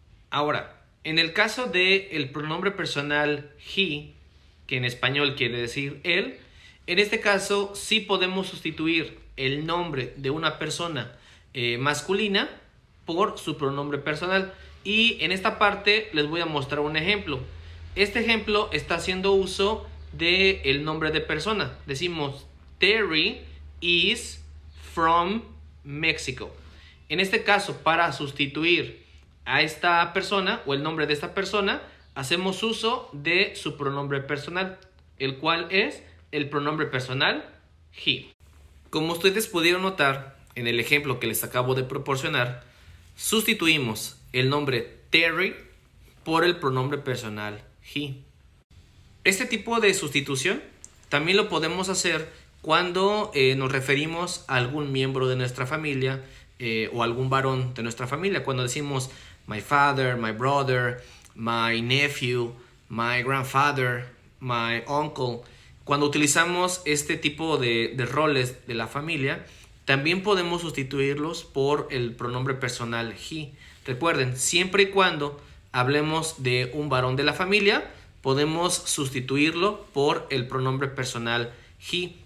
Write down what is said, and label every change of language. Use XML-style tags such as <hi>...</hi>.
<es>Ahora, en el caso del pronombre personal he, que en español quiere decir él, en este caso sí podemos sustituir el nombre de una persona masculina por su pronombre personal. Y en esta parte les voy a mostrar un ejemplo. Este ejemplo está haciendo uso del nombre de persona. Decimos</es> <en>Terry is from Mexico.</en> <es>En este caso, para sustituir a esta persona o el nombre de esta persona, hacemos uso de su pronombre personal, el cual es el pronombre personal he. Como ustedes pudieron notar en el ejemplo que les acabo de proporcionar, sustituimos el nombre Terry por el pronombre personal he. Este tipo de sustitución también lo podemos hacer cuando nos referimos a algún miembro de nuestra familia o algún varón de nuestra familia. Cuando decimos</es> <en>my father, my brother, my nephew, my grandfather, my uncle.</en> <es>Cuando utilizamos este tipo de roles de la familia, también podemos sustituirlos por el pronombre personal he. Recuerden, siempre y cuando hablemos de un varón de la familia, podemos sustituirlo por el pronombre personal he.</es>